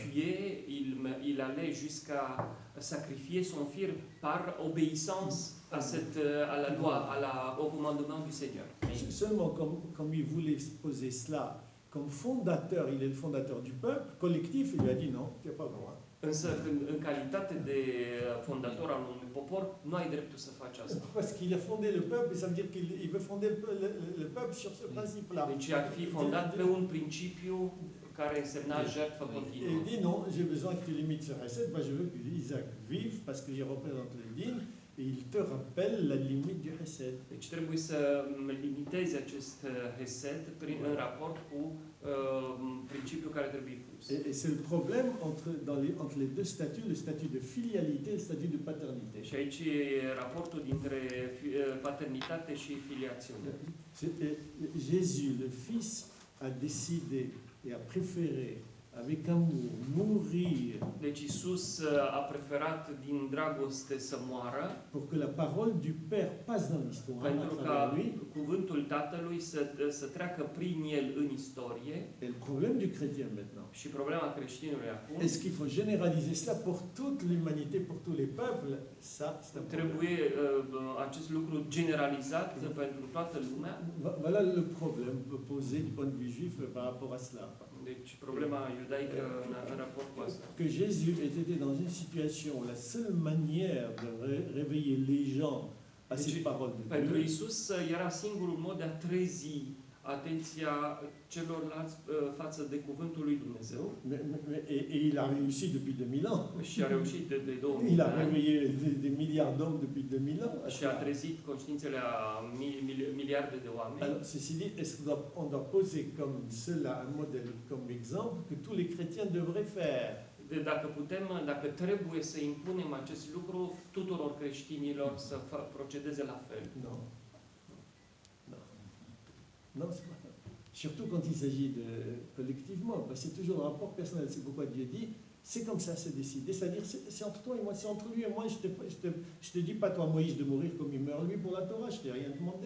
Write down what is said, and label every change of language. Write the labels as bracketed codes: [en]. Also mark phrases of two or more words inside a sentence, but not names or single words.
[fr] tuait, il allait jusqu'à sacrifier son fils par obéissance à la loi, au commandement du Seigneur. Seulement, comme il voulait poser cela comme fondateur, il est le fondateur du peuple collectif, il lui a dit non, tu n'as pas le droit. [ro] Însă, în calitate de fondator al unui popor, nu ai dreptul să faci asta. [fr] Parce qu'il a fondé le peuple, ça veut dire qu'il veut fonder le peuple sur ce principe-là. [ro] Deci ar fi fondat pe un principiu care însemna jertfă [fr] Et [ro] continuă. [fr] il dit non, j'ai besoin que tu limites ce recette, je veux que Isaac vive parce que je représente le din et il te rappelle la limite du Hesed. [ro] Deci trebuie să limitezi acest hesed în raport cu principiul care trebuie pus. [fr] Et c'est le problème entre les deux statuts, le statut de filialité et le statut de paternité. [ro] Și aici e raportul dintre paternitate și filiațiune. [fr] Jésus, le Fils, a décidé et a préféré, avec amour, mourir [ro] Deci Iisus a preferat din dragoste să moară [fr] pour que la parole du Père passe dans l'histoire à [ro] pentru [fr] travers [ro] ca [fr] lui. [ro] cuvântul Tatălui să treacă prin el în istorie. [fr] Et le problème du chrétien maintenant, [ro] Și problema creștinului acum, [fr] est-ce qu'il faut généraliser cela pour toute l'humanité, pour tous les peuples? Ça, c'est un problème. [ro] trebuie acest lucru generalizat pentru toată lumea. [fr] Voilà le problème posé du point de vue juif par rapport à cela. [ro] Deci problema iudaică în raport cu asta. [fr] Que Jésus ait été dans une situation où la seule manière de réveiller les gens à [ro] Deci, [fr] ces paroles de [ro] pentru [fr] Dieu, [ro] Iisus era singurul mod de a trezi atenția celorlalți față de cuvântul lui Dumnezeu [fr] et il a réussi depuis 2000 ans. [ro] și a reușit de 2000 [fr] Il a [ro] de ani [fr] réveillé des milliards d'hommes depuis 2000 ans. [ro] și a trezit conștiințele a miliarde de oameni. [fr] Alors, ceci dit, est-ce qu'on doit poser comme cela un modèle, comme exemple, que tous les chrétiens devraient faire? [ro] Dacă trebuie să impunem acest lucru tuturor creștinilor să procedeze la fel. [fr] Non. Non. Non, c'est pas ça. Surtout quand il s'agit de collectivement, parce que c'est toujours un rapport personnel. C'est pourquoi Dieu dit, c'est comme ça, c'est décidé. C'est-à-dire, c'est entre toi et moi, c'est entre lui et moi. Je te dis pas, toi, Moïse, de mourir comme il meurt lui pour la Torah, je t'ai rien demandé.